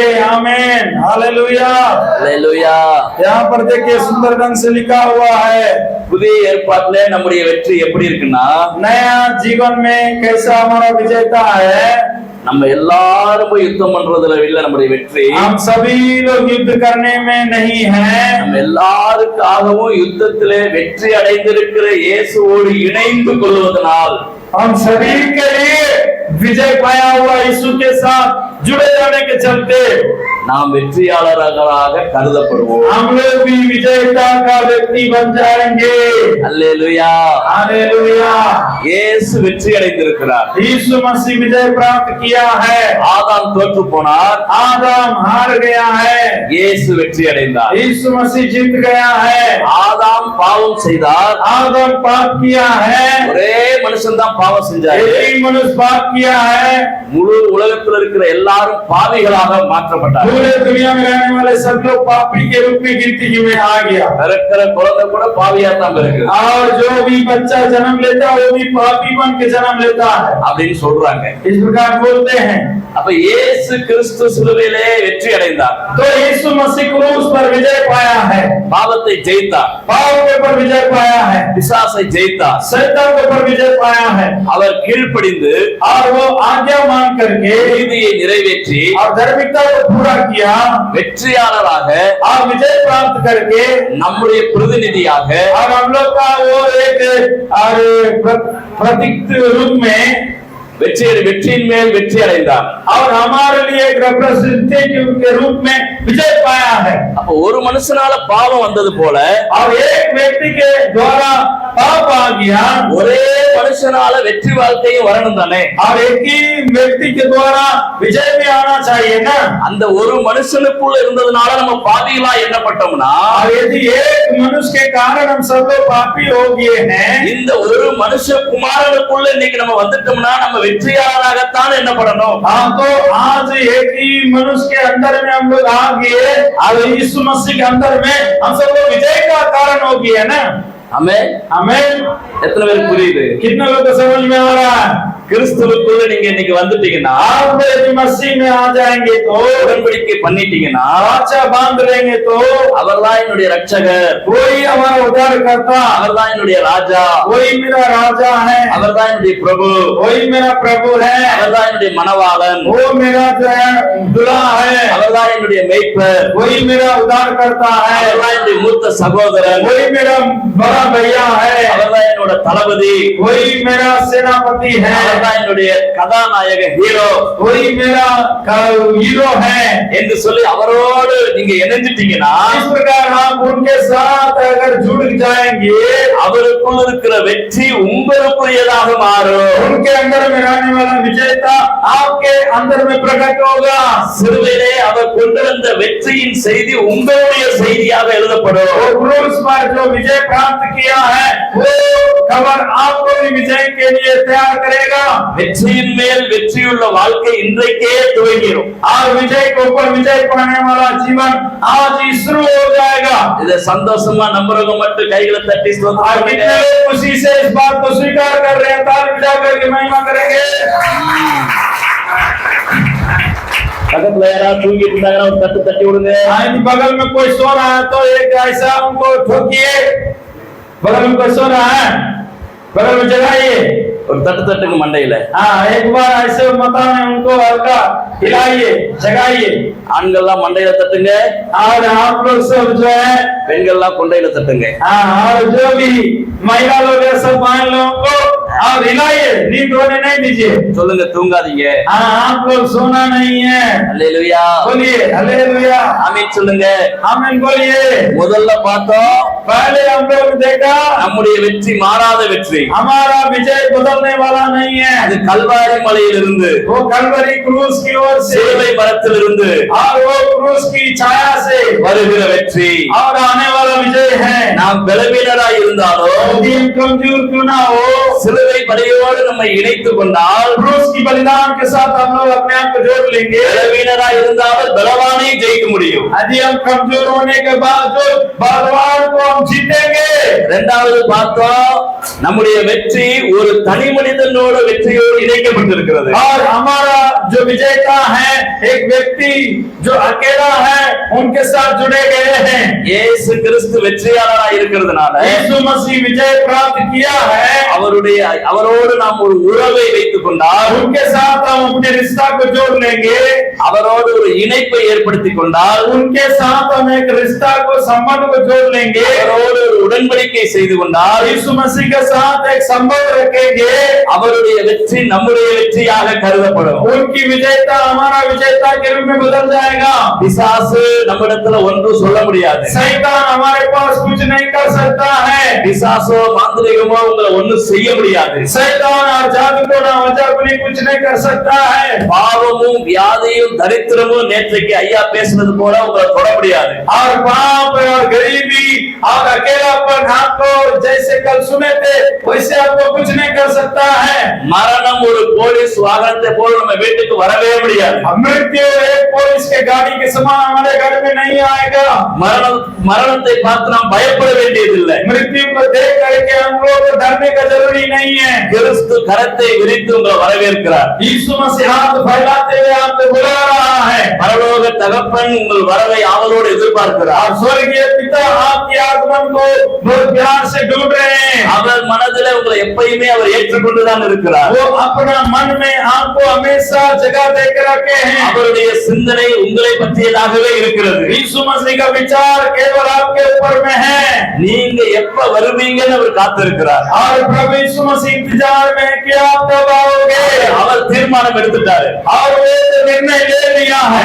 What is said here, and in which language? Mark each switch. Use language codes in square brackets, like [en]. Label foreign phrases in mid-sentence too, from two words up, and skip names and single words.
[hi] आमीन. हालेलुया. हालेलुया. यहाँ पर देखिए सुंदर ढंग से लिखा हुआ है. [ta] புதிய ஏற்பாட்டுல நம்முடைய வெற்றி எப்படி இருக்குன்னா, [hi] नया जीवन में कैसा हमारा विजेता है. [ta] நம்ம எல்லாரும் யுத்தம் பண்றதுல இல்ல நம்முடைய வெற்றி. [hi] हम सभी लोग युद्ध करने में नहीं हैं. [ta] நம்ம எல்லாருக்காகவும் யுத்தத்திலே வெற்றி அடைந்திருக்கிற இயேசுவோடு இணைந்து கொள்வதனால், [hi] हम सभी के लिए विजय पाया हुआ यीशु के साथ जुड़े जाने के चलते [ta] நாம் வெற்றியாளர்களாக கருதப்படுவோம். [hi] हम लोग भी विजेता का व्यक्ति बन जाएंगे। [ta] அல்லேலூயா. [hi] हालेलुया। [ta] இயேசு வெற்றி அடைந்திருக்கிறார். [hi] यीशु मसीह विजय प्राप्त किया है। [ta] ஆதாம் தோற்று போனார், [hi] आदम हार गया है, [ta] இயேசு வெற்றி அடைந்தார். [hi] यीशु मसीह जीत गया है। [ta] ஆதாம் பாவம் செய்தார், [hi] आदम पाप किया है, [ta] ஒரே மனுஷன் தான் பாவம் செஞ்சாரு. [hi] एक ही मनुष्य पाप किया है। [ta] முழு உலகத்தில் இருக்கிற எல்லாரும் பாவிகளாக மாற்றப்பட்டார். [hi] पूरे दुनिया में रहने वाले सब लोग पापी के रूप में गिनती में आ गया। [ta] பிறக்கிற குழந்தை கூட பாவியா தான் பிறகு [hi] और जो भी बच्चा जन्म लेता है वो भी पापी बन के जन्म लेता है, [ta] அப்படின்னு சொல்றாங்க. [hi] इस प्रकार बोलते हैं। [ta] அப்ப இயேசு கிறிஸ்து சிலுவையிலே வெற்றி அடைந்தார், [hi] तो यीशु मसीह क्रूस पर विजय पाया है, [ta] பாவத்தை ஜெயித்தார், [hi] पाप के ऊपर विजय पाया है, [ta] பிசாசை ஜெயித்தார். [hi] शैतान के ऊपर विजय पाया है। [ta] அவர் கீழ்ப்படிந்து [hi] और वो आज्ञा मान करके [ta] நீதியை நிறைவேற்றி [hi] और धार्मिकता को पूरा किया [ta] வெற்றியாளராக [hi] और विजय प्राप्त करके [ta] நம்முடைய பிரதிநிதியாக [hi] और हम लोग का वो एक प्रतीक रूप में [ta] வெற்றியின் மேல் வெற்றி அடைந்தார். [hi] और हमारे लिए एक रिप्रेजेंटेटिव के रूप में विजय पाया है। [ta] அப்ப ஒரு மனுஷனால பாவம் வந்தது போல [hi] और एक व्यक्ति के द्वारा पाप आ गया, [ta] ஒரே மனுஷனால வெற்றி வாழ்க்கையும் வரணும் தானே. [hi] और एक ही व्यक्ति के द्वारा विजय भी आना चाहिए ना। [ta] அந்த ஒரு மனுஷனுக்குள்ள இருந்ததுனால நம்ம பாவிகளா எண்ணப்பட்டோம்னா, [hi] और यदि एक मनुष्य के कारण हम सब लोग पापी हो गए हैं, [ta] இந்த ஒரு மனுஷ குமாரனுக்குள்ள இன்னைக்கு நம்ம வந்துட்டோம்னா நம்ம வெற்றியாளராகத்தான் எண்ணப்படணும். [hi] हाँ, तो आज एक ही मनुष्य के अंदर में हम लोग आ गए और यीशु मसीह के अंदर में हम सब लोग विजय का कारण हो गए ना। [ta] ஆமென். [hi] हमें [ta] எத்தனை பேருக்கு புரியுது? [hi] कितने लोग को समझ में आ रहा है? [ta] கிறிஸ்துவுக்குள்ள நீங்க இன்னைக்கு வந்துட்டீங்கன்னா, [hi] आप यदि मसीह में आ जाएंगे तो, [ta] உடன்படிக்கை பண்ணிட்டீங்கன்னா, [hi] वाचा बांध लेंगे तो [ta] அவர்தான் என்னுடைய ரட்சகர், [hi] वही हमारा उद्धार करता, [ta] அவர்தான் என்னுடைய ராஜா, [hi] वही मेरा राजा है, [ta] அவர்தான் என்னுடைய பிரபு, [hi] वही मेरा प्रभु है, [ta] அவர்தான் என்னுடைய மணவாளன், [hi] वो मेरा जो है दुल्हा है, [ta] அவர்தான் என்னுடைய மேய்ப்பர், [hi] वही मेरा उद्धार करता है, [ta] அவர்தான் என்னுடைய மூத்த சகோதரன், [hi] वही मेरा बड़ा भैया है, [ta] அவர்தான் என்னோட தளபதி, [hi] वही मेरा सेनापति है, [ta] அவர்தான் என்னுடைய கதாநாயக ஹீரோ, [hi] वही मेरा हीरो है [ta] என்று சொல்லி அவரோடு நீங்க இணைஞ்சிட்டீங்கன்னா, [hi] इस प्रकार आप उनके साथ अगर जुड़ जाएंगे, [ta] அவருக்குள் இருக்கிற வெற்றி உங்களுக்குரியதாக மாறும். [hi] उनके अंदर में रहने वाला विजेता आपके अंदर में प्रकट होगा। [ta] சிலுவையிலே அவர் கொண்டு வந்த வெற்றியின் செய்தி உங்களுடைய செய்தியாக எழுதப்படும். [hi] वो क्रूस पर जो विजय प्राप्त किया है वो खबर आपको भी विजय के लिए तैयार करेगा। [ta] வெற்றியின் மேல் வெற்றியுள்ள வாழ்க்கை இன்றைக்கே துவங்கிடும். [hi] और विजय के ऊपर विजय पाने वाला जीवन आज ही शुरू हो जाएगा। [ta] இத சந்தோஷமா நம்புறவங்க மட்டும் கைகளை தட்டி [hi] आज कितने लोग खुशी से इस बात को स्वीकार कर रहे हैं, ताली बजा करके महिमा करेंगे। [ta] பக்கத்துல யாராவது தூங்கிட்டு இருந்தாங்கன்னா ஒரு தட்டு தட்டி விடுங்க. [hi] यदि बगल में कोई सो रहा है तो एक ऐसा उनको ठोकिए। बगल में कोई सो रहा है, बगल में जगाइए। [ta] ஒரு தட்டு தட்டுங்க மண்டையில. [hi] हाँ, एक बार ऐसे माता में उनको हल्का हिलाइए, जगाइए। [ta] ஆண்கள்லாம் மண்டையில தட்டுங்க, [hi] और आप लोग सब जो है, [ta] பெண்கள்லாம் கொண்டையில தட்டுங்க. [hi] हाँ, और जो भी महिला लोग है सब बहन लोगों को और हिलाइए, नींद होने नहीं दीजिए। [ta] சொல்லுங்க தூங்காதீங்க. [hi] हाँ, आप लोग सोना नहीं है। [ta] அல்லேலூயா. [hi] बोलिए हालेलुया, [ta] ஆமென் சொல்லுங்க. [hi] आमीन बोलिए। [ta] முதல்ல பார்த்தோம் [hi] पहले हम लोग देखा [ta] நம்முடைய வெற்றி மாறாத வெற்றி. [hi] हमारा विजय बदलने वाला नहीं है। [ta] அது கல்வாரி மலையிலிருந்து, [hi] वो कलवरी क्रूस की ओर से [ta] சிலுவை மரத்திலிருந்து [hi] और वो क्रूस की छाया से [ta] வருகிற வெற்றி. [hi] और आने वाला विजय है। [ta] நாம் பலவீனராய் இருந்தாலும் [hi] यदि हम कमजोर क्यों ना हो, [ta] சிலுவை பலியோடு நம்மை இணைத்துக் கொண்டால், [hi] क्रूस की बलिदान के साथ हम लोग अपने आप को जोड़ लेंगे। [ta] பலவீனராய் இருந்தாலும் பலவானை ஜெயிக்க முடியும். [hi] यदि हम कमजोर होने के बावजूद बलवान को हम जीतेंगे। [ta] இரண்டாவது பார்த்தோம் நம்முடைய வெற்றி ஒரு தனி மனிதனோட வெற்றியோடு இணைக்கப்பட்டிருக்கிறது. [hi] और हमारा जो विजेता है एक व्यक्ति जो अकेला है उनके साथ जुड़े गए हैं। [ta] இயேசு கிறிஸ்து வெற்றியாளராய் இருக்கிறதுனால [hi] यीशु मसीह विजय प्राप्त किया है, [ta] அவரோடு நாம் ஒரு உறவை வைத்துக் கொண்டால், [hi] उनके साथ हम अपने रिश्ता को जोड़ लेंगे। [ta] அவரோடு ஒரு இணைப்பை ஏற்படுத்திக் கொண்டால், [hi] उनके साथ हम एक रिश्ता को संबंध को जोड़ लेंगे, [ta] அவரோடு ஒரு உடன்படிக்கை செய்து கொண்டால், [hi] यीशु मसीह के साथ एक संबंध रखेंगे, [ta] அவருடைய வெற்றி நம்முடைய வெற்றியாக கருதப்படும். [hi] उनकी विजयता हमारा विजयता के रूप में बदल जाएगा। [ta] பிசாசு நம்மிடத்துல ஒன்றும் சொல்ல முடியாது. [hi] शैतान हमारे पास कुछ नहीं कर सकता है। [ta] பிசாசோ மாந்திரிகமோ உங்களை ஒண்ணும் செய்ய முடியாது. [hi] शैतान और जादू को ना वजह भी कुछ नहीं कर सकता है। [ta] பாவமும் வியாதியும் தரித்திரமும் நேற்றைக்கு ஐயா பேசுனது போல உங்களை தொட முடியாது. [hi] और पाप और गरीबी और अकेलापन आपको जैसे कल सुने थे वैसे आपको कुछ नहीं कर सकता है। [ta] மரணம் ஒரு போலீஸ் வாகனத்தை போல நம்ம வீட்டுக்கு வரவே முடியாது. [hi] मृत्यु एक पुलिस के गाड़ी के समान हमारे घर में नहीं आएगा। [ta] மரணத்தை பார்த்து நாம் பயப்பட வேண்டியதில்லை. [hi] मृत्यु को देख करके हम लोग डरने का जरूरी नहीं है। [ta] கிறிஸ்து கரத்தை விரித்து உங்களை வரவேற்கிறார். [hi] यीशु मसीह हाथ फैलाते हुए आपको बुला रहा है। [ta] பரலோக தகப்பன் உங்கள் வரவை ஆவலோடு எதிர்பார்க்கிறார். [hi] और स्वर्गीय पिता आपके आगमन को बहुत प्यार से ढूंढ रहे हैं। [ta] அவர் மனதிலே உங்களை எப்பயுமே அவர் ஏற்றுக்கொண்டுதான் இருக்கிறார். [hi] वो अपना मन में आपको हमेशा जगह देकर रखे हैं। [ta] அவருடைய சிந்தனை உங்களை பற்றியதாகவே இருக்கிறது. [hi] यीशु मसीह का विचार केवल आपके ऊपर में है। [ta] நீங்க எப்ப வருவீங்கன்னு அவர் காத்திருக்கிறார். [hi] और प्रभु यीशु मसीह इंतजार में है कि आप कब आओगे। [ta] அவர் தீர்மானம் எடுத்துட்டாரு. [hi] और वो निर्णय ले लिया है।